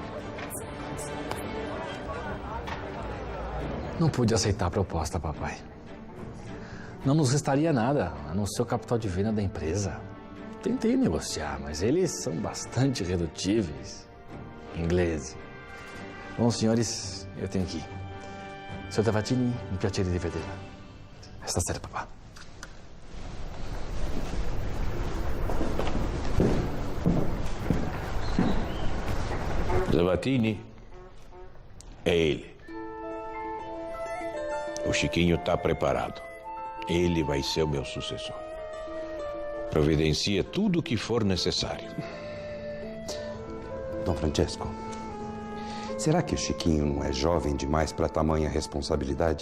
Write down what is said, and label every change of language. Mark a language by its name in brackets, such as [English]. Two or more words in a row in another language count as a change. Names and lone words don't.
[Portuguese] Não pude aceitar a proposta, papai. Não nos restaria nada, a não ser o capital de venda da empresa. Tentei negociar, mas eles são bastante redutíveis. Ingleses. Bom, senhores, eu tenho que ir. [Italian] Senhor Tavatini, un piacere di vederla. Stasera, papà. [Portuguese] Tavatini é ele. O Chiquinho está preparado. Ele vai ser o meu sucessor. Providencie tudo o que for necessário. Dom Francesco, será que o Chiquinho não é jovem demais para tamanha responsabilidade?